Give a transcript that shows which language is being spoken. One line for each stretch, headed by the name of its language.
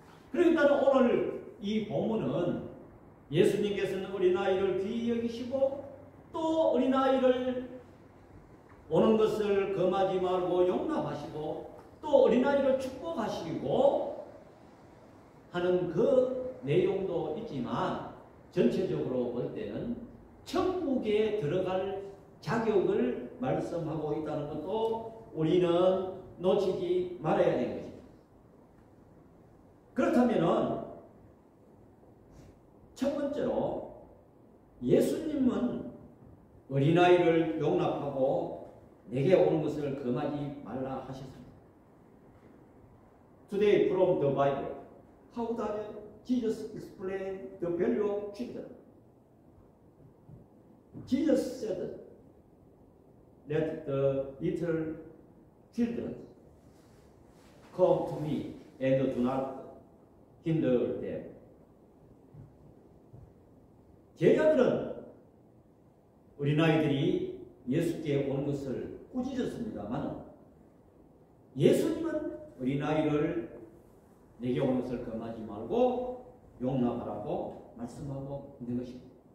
Korean: 그러니까 오늘 이 본문은 예수님께서는 어린아이를 귀히 여기시고 또 어린아이를 오는 것을 금하지 말고 용납하시고 또 어린아이를 축복하시고 하는 그 내용도 있지만, 전체적으로 볼 때는 천국에 들어갈 자격을 말씀하고 있다는 것도 우리는 놓치지 말아야 되는 것입니다. 그렇다면 첫 번째로 예수님은 어린아이를 용납하고 내게 오는 것을 금하지 말라 하셨습니다.
English: Today from the Bible, how does Jesus explain the value of children? Jesus said, "Let the little children come to me and do not hinder them."
Korean: 제자들은 어린아이들이 예수께 오는 것을 꾸짖었습니다만, 예수님은 어린아이를 내게 오는 것을 금하지 말고 용납하라고 말씀하고 있는 것입니다.